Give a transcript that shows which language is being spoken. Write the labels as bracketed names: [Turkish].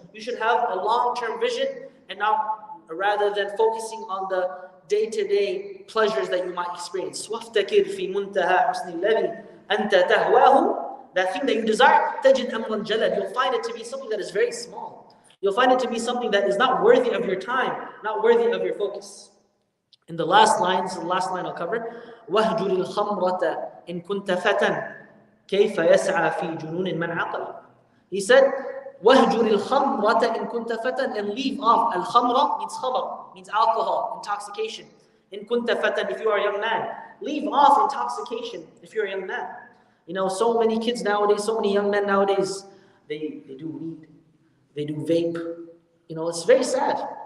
[English] You should have a long term vision, and not rather than focusing on the day-to-day pleasures that you might experience. [Arabic] وَافْتَكِرْ فِي مُنْتَهَى حُسْنِ الَّذِي أَنْتَ تَهْوَاهُ. [English] That thing that you desire, [Arabic] تَجِدْ أَمْرًا جَلَدْ. [English] You'll find it to be something that is very small. You'll find it to be something that is not worthy of your time, not worthy of your focus. In the last line I'll cover, [Arabic] وَهْجُرِ الْخَمْرَةَ إِن كُنْتَ فَتًى كَيْفَ يَسْعَى فِي جُنُونٍ مَنْ عَقَلَ. [English] He said, [Arabic] وَهْجُرِ الْخَمْرَةَ إِن كُنْتَ فَتًى, [English] and leave off. Al-khamra means khamr, means alcohol, intoxication. [Arabic] إِن كُنْتَ فَتًى, [English] if you are a young man. Leave off intoxication if you're a young man. So many kids nowadays, so many young men nowadays, they do weed, they do vape. It's very sad.